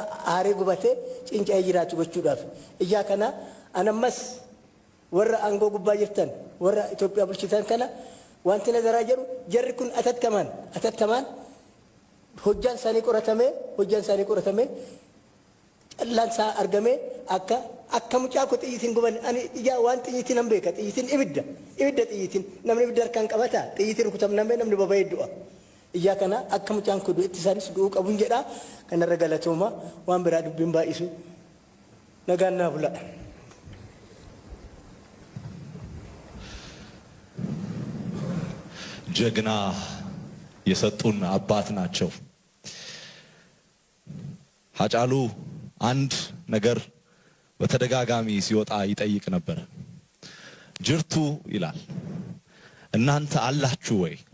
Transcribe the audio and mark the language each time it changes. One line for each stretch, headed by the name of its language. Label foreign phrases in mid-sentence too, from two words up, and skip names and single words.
Oromo: aaree gubatee cinca'ee jiraatu gochuudhaaf ijaa kana anammas warra aangoo gubbaa jirtan warra Itoophiyaa bulchitan kana wanti nazaraa jedhu jarri kun atattamaan hojjaan isaanii qoratamee callaan isaa argamee akka mucaa ko xiyyitiin guban ani ijaa waan xiyyitiin hin beeka xiyyitiin ibidda xiyyitiin namni ibidda harkaan qabata xiyyitiin rukutamnamee namni baba'ee du'a. Ijaa kana akka mucaan kun itti isaanis du'uu qabuun jedhaa kanarra galatooma waan biraa dubbiin baay'isu nagaan naaf bula.
Amharic: ጀግና የሰጡን አባት ናቸው። ሃጫሉ አንድ ነገር በተደጋጋሚ ሲወጣ ይጠይቅ ነበር። ጅርቱ ይላል እናንተ አላችሁ ወይ?